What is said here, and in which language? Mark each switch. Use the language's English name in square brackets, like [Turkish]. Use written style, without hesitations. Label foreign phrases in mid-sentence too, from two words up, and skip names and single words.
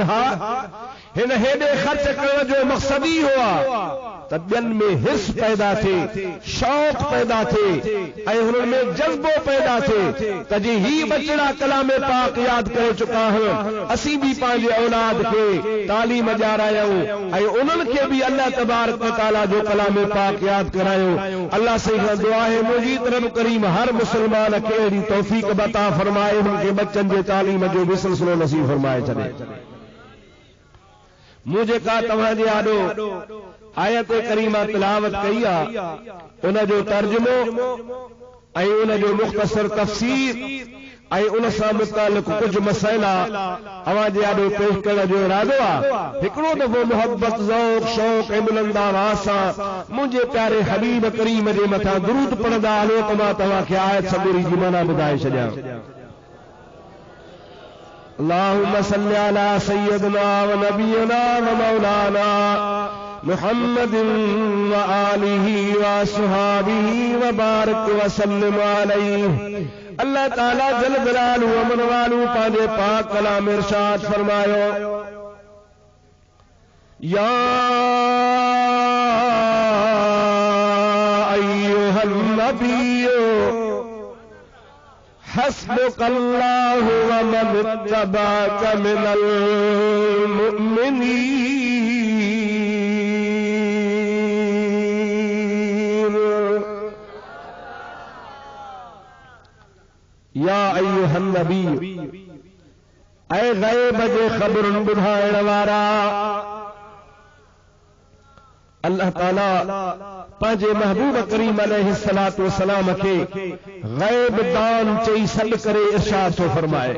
[Sindhi] हा, हिन हेॾे ख़र्च करण जो मक़सद ई हुआ त ॿियनि में हिस पैदा थिए, शौक़ पैदा थिए ऐं हुननि में जज़्बो पैदा थिए त जी ही बचड़ा कलाम पाक यादि करे चुका आहिनि, असीं बि पंहिंजे औलाद खे तालीम ॾियारायूं ऐं उन्हनि खे बि अल्लाह तबारक व तआला जो कलाम पाक यादि करायूं। [Urdu] اللہ سے دعا ہے [Sindhi] मुंहिंजी तरफ़ करीम हर मुसलमान खे अहिड़ी तौफ़ीक़ अता फरमाए, उनके बच्चन जे तालीम जो भी सिलसिलो नसीब फरमाए छॾे। मूं जेका तव्हांजे आॾो आयत करीमा तिलावत कई आहे उन जो तर्जुमो ऐं उन जो मुख़्तसर तफ़सीर ऐं उन सां मुतालिक़ कुझु मसइला अवां जे आॾो पेश करण जो इरादो आहे। हिकिड़ो दफ़ो मोहब्बत ज़ौक़ शौक़ ऐं बुलंद आवाज़ सां मुंहिंजे प्यारे हबीब करीम जे मथां दुरूद पढ़ंदा हलो त मां तव्हांखे आयत सबूरी जी माना ॿुधाए छॾियां। [Arabic] اللهم صل على سيدنا ونبينا ومولانا محمد وآله وأصحابه وبارك وسلم عليه. [Sindhi] अल्लाह ताला जल जलालहू अमन वालू पंहिंजे पाक कलाम इरशाद फरमायो, [Arabic] يا أيها النبي حسبك الله ومن اتبعك من المؤمنين. يا أيها النبي, [Sindhi] ऐ गैब जे ख़बरुनि ॿुधाइण वारा। अल्लाह ताला पंहिंजे महबूब करीम [Arabic] عليه الصلاة والسلام [Sindhi] खे गैब दान चई सॾ करे इरशाद थो फरमाए।